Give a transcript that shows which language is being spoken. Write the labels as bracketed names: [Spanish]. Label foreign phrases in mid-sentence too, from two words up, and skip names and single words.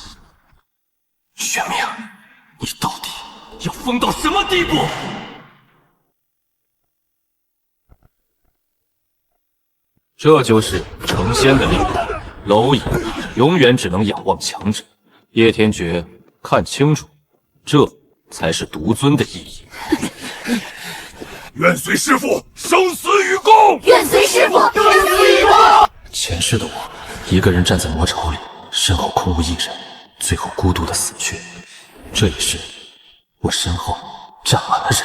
[Chinese] 玄冥，你到底要瘋到什麼地步？这就是成仙的力量。蝼蚁永遠只能仰望強者。葉天訣，看清楚，這才是獨尊的意義。願隨師父生死與共！願隨師父生死與共！前世的我，一個人站在魔巢裡，身後空無一人，最後孤獨的死去。這一世，我身後站滿了人。